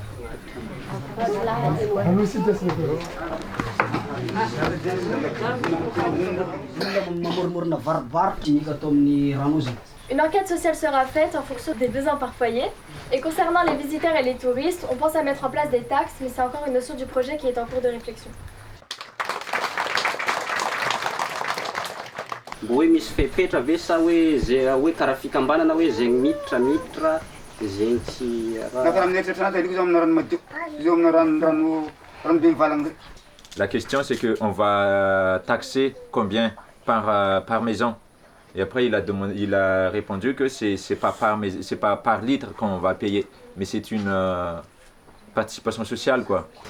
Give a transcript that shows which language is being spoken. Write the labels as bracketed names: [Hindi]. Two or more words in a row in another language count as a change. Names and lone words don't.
[French] Une enquête sociale sera faite en fonction des besoins par foyer. Et concernant les visiteurs et les touristes, on pense à mettre en place des taxes, mais c'est encore une notion du projet qui est en cours de réflexion. [Malagasy] Hoe misy fepetra ve sa hoe zay hoe karaha fikambanana hoe zegny miditra zegny tsy [French] La question c'est qu'on va taxer combien par maison. Et après il a répondu que c'est pas par litre qu'on va payer, mais c'est une participation sociale quoi.